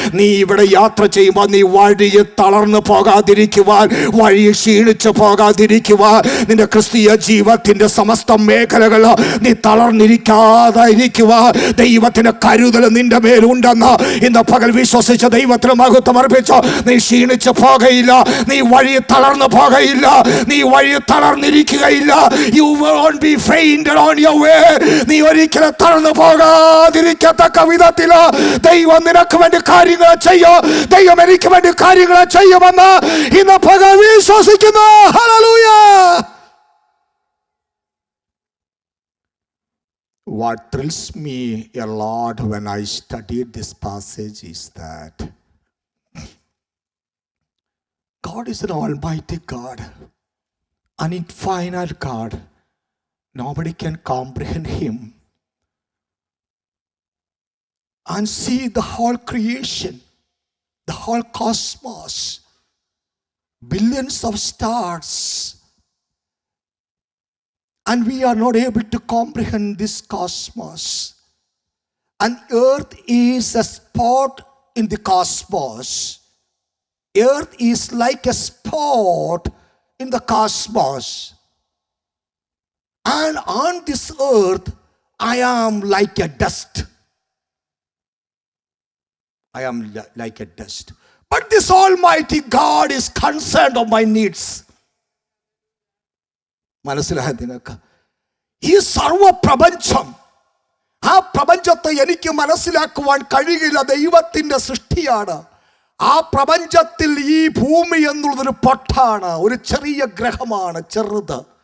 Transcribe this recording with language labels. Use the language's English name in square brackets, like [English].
[Malayalam] നീ ഇവിടെ യാത്ര ചെയ്യുമ്പോൾ നീ വഴി തളർന്നു പോകാതിരിക്കുവാൻ, വഴി ക്ഷീണിച്ചു പോകാതിരിക്കുവാൻ, നിന്റെ ക്രിസ്തീയ ജീവിതത്തിന്റെ സമസ്ത മേഖലകൾ നീ തളർന്നിരിക്കാതെ ഇരിക്കുവാൻ ദൈവത്തിന്റെ കരുതൽ നിന്റെ മേലുണ്ടെന്ന് ഇന്ന് പകൽ വിശ്വസിച്ച ദൈവത്തിന് മഹത്വം അർപ്പിച്ചു. നീ ക്ഷീണിച്ചു പോകയില്ല, നീ വഴി തളർന്നു പോകയില്ല, നീ വഴി തളർന്നിരിക്കുകയില്ല. [English] You won't be fainted on your way. [Malayalam] നീ ഒരിക്കലും തളർന്നു പോകാതിരിക്കത്തക്ക വിധത്തിൽ ദൈവം നിനക്ക് വേണ്ടി കാര്യങ്ങൾ ചെയ്യും. ദൈവം എനിക്ക് വേണ്ടി കാര്യങ്ങൾ ചെയ്യുമെന്ന് ഇന്ന് പകൽ വിശ്വസിക്കുന്നു. Hallelujah. [English] What thrills me a lot when I studied this passage is that God is an almighty God, an infinite God. Nobody can comprehend him. And see the whole creation, the whole cosmos, billions of stars. And we are not able to comprehend this cosmos. And earth is a spot in the cosmos. Earth is like a spot in the cosmos. And on this earth, I am like a dust. I am like a dust. But this Almighty God is concerned of my needs. [Malayalam] മനസ്സിലായ നിങ്ങൾക്ക്? ഈ സർവപ്രപഞ്ചം, ആ പ്രപഞ്ചത്തെ എനിക്ക് മനസ്സിലാക്കുവാൻ കഴിയില്ല. ദൈവത്തിൻ്റെ സൃഷ്ടിയാണ്. ആ പ്രപഞ്ചത്തിൽ ഈ ഭൂമി എന്നുള്ളതൊരു പൊട്ടാണ്, ഒരു ചെറിയ ഗ്രഹമാണ്, ചെറുത്.